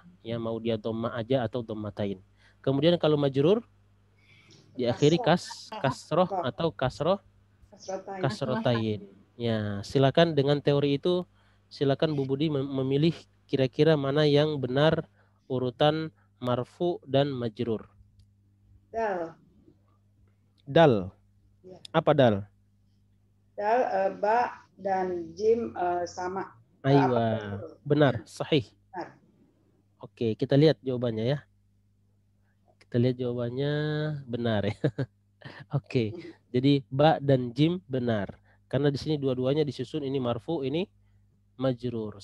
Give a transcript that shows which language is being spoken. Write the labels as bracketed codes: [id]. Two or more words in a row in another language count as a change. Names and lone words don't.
[id] Ya, mau dia dhammah aja atau dhammatain. Kemudian kalau majrur diakhiri kasroh atau kasrotain. Ya, silakan dengan teori itu, silakan Bu Budi memilih kira-kira mana yang benar urutan marfu dan majrur. Dal. Apa dal? Dal, ba dan jim sama. Aywa, benar, sahih. Benar. Oke, kita lihat jawabannya ya. Kita lihat jawabannya benar ya. Oke, jadi ba dan jim benar. Karena di sini dua-duanya disusun, ini marfu, ini majrur.